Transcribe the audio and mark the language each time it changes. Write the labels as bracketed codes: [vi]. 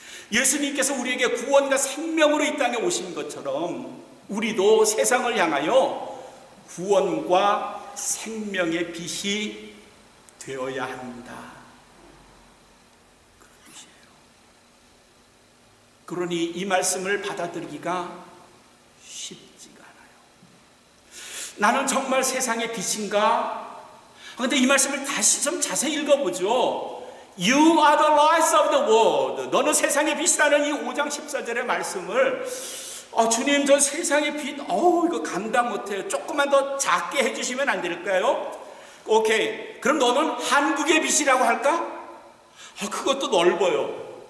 [ko] 예수님께서 우리에게 구원과 생명으로 이 땅에 오신 것처럼 우리도 세상을 향하여 구원과 생명의 빛이 되어야 합니다. 그런 뜻이에요. 그러니 이 말씀을 받아들이기가 쉽지가 않아요. 나는 정말 세상의 빛인가? 그런데 이 말씀을 다시 좀 자세히 읽어보죠. [en] You are the light of the world. [ko] 너는 세상의 빛이라는 이 5장 14절의 말씀을 주님 저 세상의 빛 이거 감당 못해요. 조금만 더 작게 해주시면 안 될까요? 오케이. 그럼 너는 한국의 빛이라고 할까? 그것도 넓어요.